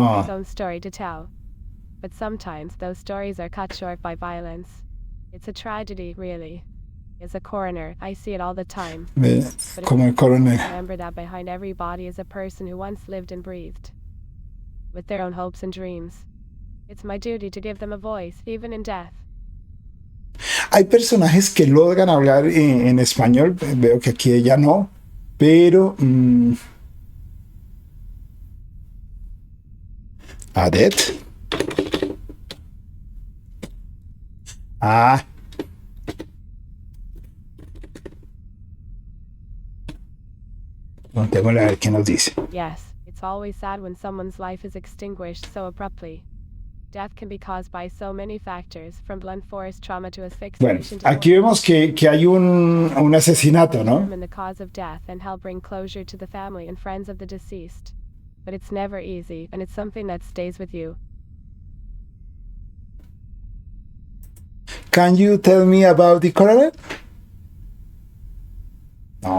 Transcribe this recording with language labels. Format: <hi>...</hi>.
<en>with its own story to tell. But sometimes those stories are cut short by violence. It's a tragedy, really. As a coroner, I see it all the time. But</en> <es>Como el coronel.</es> <en>remember that behind every body is a person who once lived and breathed, with their own hopes and dreams. It's my duty to give them a voice, even in death.</en> <es>Hay personajes que logran hablar en español. Veo que aquí ella no. Pero Adet. Ah. Contémosle a ver qué nos dice.</es> <en>Yes, it's always sad when someone's life is extinguished so abruptly. Death can be caused by so many factors, from blunt force trauma to</en> <es>Bueno,</es> <en>asphyxiation to</en> <es>aquí vemos que hay un asesinato, ¿no?</es> <en>determine the cause of death and help bring closure to the family and friends of the deceased. But it's never easy, and it's something that stays with you. Can you tell me about the coroner? No.</en>